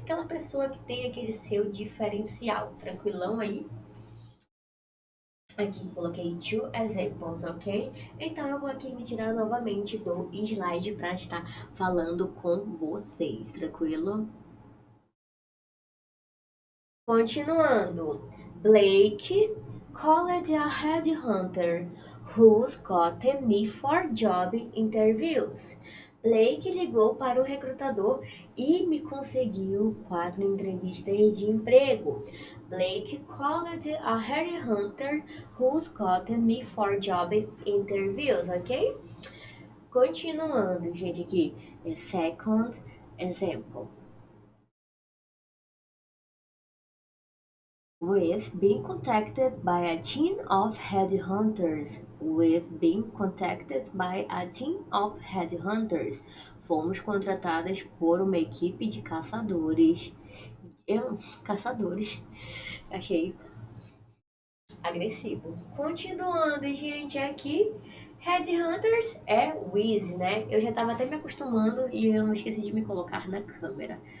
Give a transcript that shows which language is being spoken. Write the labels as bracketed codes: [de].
[pt] Aquela pessoa que tem aquele seu diferencial, tranquilão aí? Aqui coloquei [en] two examples, [pt] ok? Então eu vou aqui me tirar novamente do slide para estar falando com vocês, tranquilo? Continuando. [en] Blake called a headhunter who's gotten me for job interviews. [pt] Blake ligou para o recrutador e me conseguiu 4 entrevistas de emprego. [en] Blake called a headhunter who's gotten me for job interviews, ok? [pt] Continuando, gente, aqui. [en] The second example. We've been contacted by a team of headhunters. We've been contacted by a team of headhunters. [pt] Fomos contratadas por uma equipe de caçadores. Caçadores. Achei agressivo. Continuando, gente, aqui. Headhunters é Wiz, né? Eu já tava até me acostumando e eu não esqueci de me colocar na câmera.